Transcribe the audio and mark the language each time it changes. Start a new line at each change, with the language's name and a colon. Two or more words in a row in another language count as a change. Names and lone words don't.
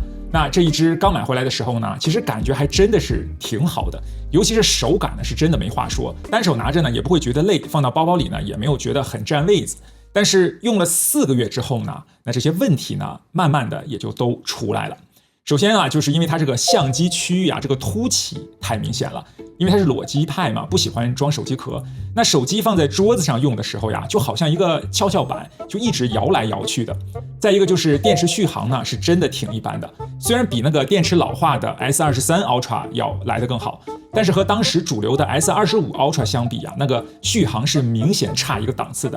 Chinese: 那這一支剛買回來的時候呢，其實感覺還真的是挺好的，尤其是手感呢是真的没話說，單手拿着呢也不會覺得累，放到包包裡呢也沒有覺得很占位子。但是用了4個月之後呢，那這些問題呢慢慢的也就都出來了。首先啊，就是因為它这個相機區域啊，這個凸起太明顯了。因為它是裸機派嘛，不喜歡裝手機殼。那手機放在桌子上用的時候呀，就好像一個蹺蹺板，就一直搖來搖去的。再一個就是電池續航呢，是真的挺一般的。雖然比那個電池老化的 S23 Ultra 要來得更好，但是和當時主流的 S25 Ultra 相比啊，那個續航是明顯差一個檔次的。